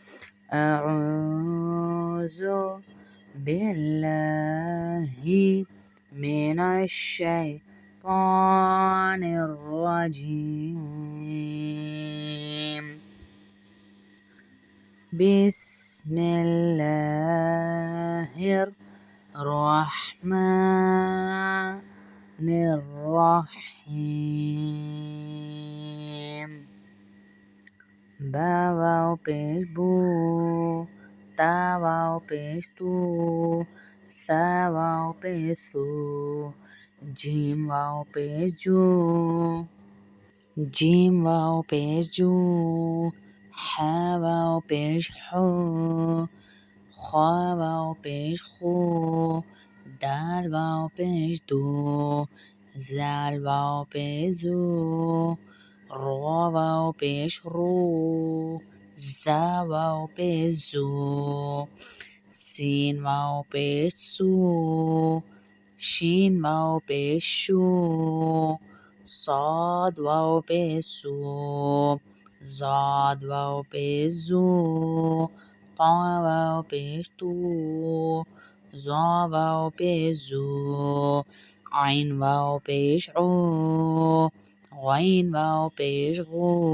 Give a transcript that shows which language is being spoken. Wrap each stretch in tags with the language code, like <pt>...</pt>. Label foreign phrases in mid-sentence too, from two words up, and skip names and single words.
<ar>اعوذ باللہ من الشیطان الرجیم، بسم اللہ الرحمن الرحیم۔</ar> <ur>با واو پیش بو، تا واو پیش تو، ثا واو پیش سو، جیم واو پیش جو، جیم واو پیش جو، حا واو پیش حو، خا واو پیش خو، دال واو پیش دو، زال واو پیش زو، را واو پیش رو، زا واو پیش زو، سین واو پیش سو، شین واو پیش شو، صاد واو پیش سو، زاد واو پیش زو، طا واو پیش تو، ظا واو پیش زو، عین واو پیش عو، غین واو پیش غو،</ur>